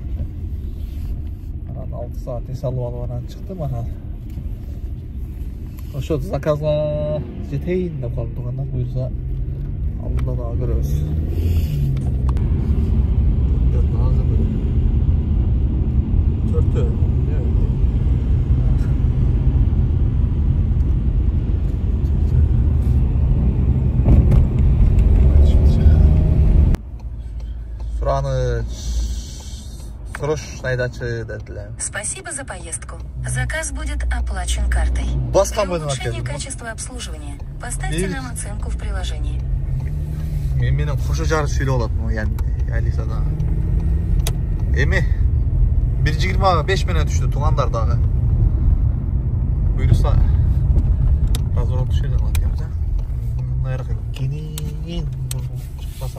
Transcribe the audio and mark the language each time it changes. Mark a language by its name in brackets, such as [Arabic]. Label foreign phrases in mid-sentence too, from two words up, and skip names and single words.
[Kyrgyz] Анан 6 саат эс алып алып анан чыктым анан. Ошо заказга жетейин деп калдым тугандар, буюрса алдыда дагы көрөбүз. Төртөө. [Russian] Спасибо за поездку. Заказ будет оплачен картой. Для улучшения качества обслуживания поставьте нам оценку в приложении. [Kyrgyz] Менин кошо жарыш сүйлөп алат му, Алисада. Эми 1:25 менен түштү тугандар дагы. Буюрса разворот түшө алат экенбиз, а? Мындай кенен чыкпасам.